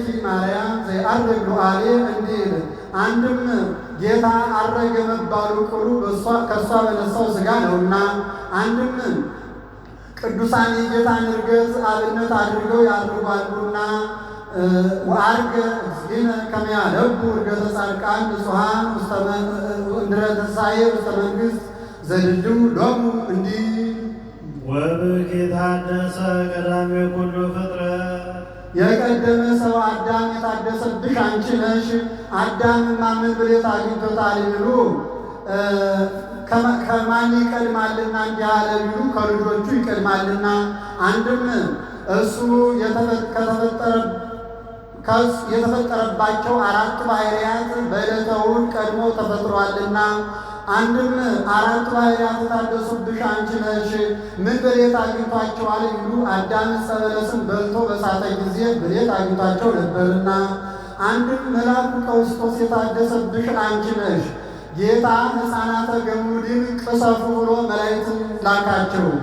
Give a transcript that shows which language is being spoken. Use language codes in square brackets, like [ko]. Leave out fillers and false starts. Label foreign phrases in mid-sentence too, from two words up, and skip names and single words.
[gez] ማርያም ዘይአርግ ሉዓሌ [am] እንዲል። አንድም ጌታ አረገ መባሉ ቅሉ ከእሷ በነሳው ሥጋ ነውና። አንድም ቅዱሳን የጌታን ዕርገት አብነት አድርገው ያድርጓሉና። [gez] ወአርገ እግዚእነ ከመ ያለቡ ዕርገተ ጻድቃን ንጹሐን እንድረ ትንሣኤ ውስተ መንግሥት ዘድልው ሎሙ [am] እንዲህ። [gez] ወብኪ ታደሰ ቀዳሜ ኩሉ ፍጥረት [am] የቀደመ ሰው አዳም የታደሰብሽ አንቺ ነሽ። አዳምማ ምን ብሌት አግኝቶታል ቢሉ ከማን ይቀድማልና እንዲህ አለ ቢሉ ከልጆቹ ይቀድማልና። አንድም እሱ የተፈጠረባቸው አራቱ ባሕርያት በዕለተ እሑድ ቀድሞ ተፈጥሯልና። አንድም አራቱ ባሕርያት የታደሱብሽ አንቺ ነሽ። ምን ብሌት አግኝቷቸዋል ቢሉ አዳም ዕፀ በለስን በልቶ በሳተ ጊዜ ብሌት አግኝቷቸው ነበርና። አንድም መልአኩ ቀውስጦስ የታደሰብሽ አንቺ ነሽ። ጌታ ሕፃናተ ገሙድን ቅሰፉ ብሎ መላእክትን ላካቸው።